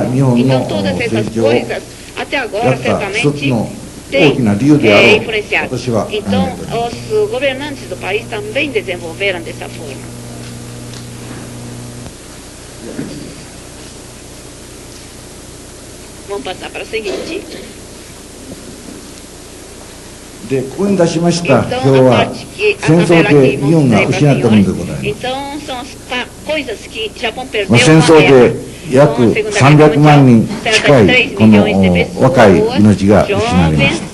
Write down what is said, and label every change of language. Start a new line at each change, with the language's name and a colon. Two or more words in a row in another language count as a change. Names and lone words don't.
Portuguese: Então todas essas coisas até agora certamente têm influenciado. Então os governantes do país também desenvolveram dessa forma. Vamos passar para o seguinte.
Japanese: でここに出しました表は戦争で日本が失ったものでございます。戦争で約300万人近いこの若い命が失われました。